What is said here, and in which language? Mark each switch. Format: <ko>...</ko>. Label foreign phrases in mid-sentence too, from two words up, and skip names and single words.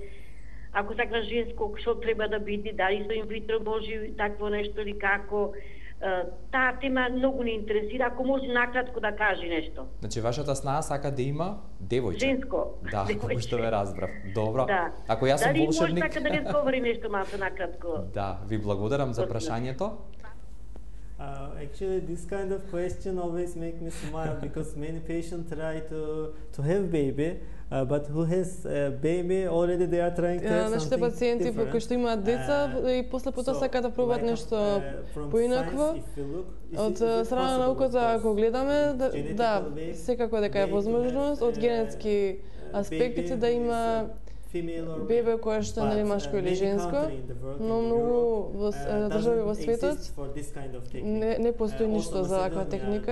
<mk>Ако сакаш женско, што треба да биде, дали со инвитро може такво нешто или како. Таа тема многу не интересира, ако може накратко да каже нешто. Значи вашата снаа сака да има девојче. Женско. Да, како што ве разбрав. Добро. Да. Ако јас сум волшебник. Дали може така да не говори нешто малку накратко? Да, ви благодарам за прашањето.</mk> <en>Actually, this kind of question always make me smile because many patients try to have baby, but who has a baby already they are trying to have something</en> <mk>Нашите пациенти кои што имаат деца и после потоа сакаат да пробаат нешто поинакво. Од страна на науката ако гледаме, да, секако дека е возможност од генетски аспекти да има бебе кое што е машко или женско, но многу држави во светот не постои ништо за ваква техника.</mk>